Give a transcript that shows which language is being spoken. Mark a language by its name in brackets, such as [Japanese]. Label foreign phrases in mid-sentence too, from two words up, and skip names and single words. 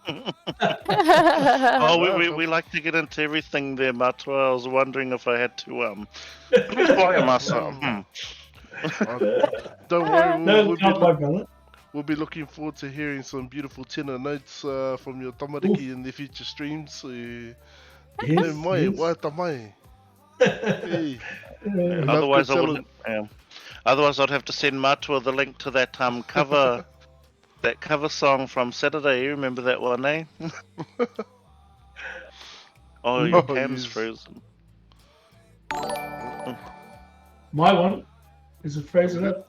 [English] We like to get into everything there, Matua. I was wondering if I had to quiet myself. Don't worry, No, not my brother. we'll be looking forward to hearing some beautiful tenor notes from your tamariki in the future streams. So, Yes, mai, yes. [Māori] wā ta mai. [English] Hey. Enough Otherwise, good I wouldn't. Otherwise, I'd have to send Matua the link to that cover, that cover song from Saturday. You remember that one, eh? Oh, your cam's yes. frozen. My one is it frozen up?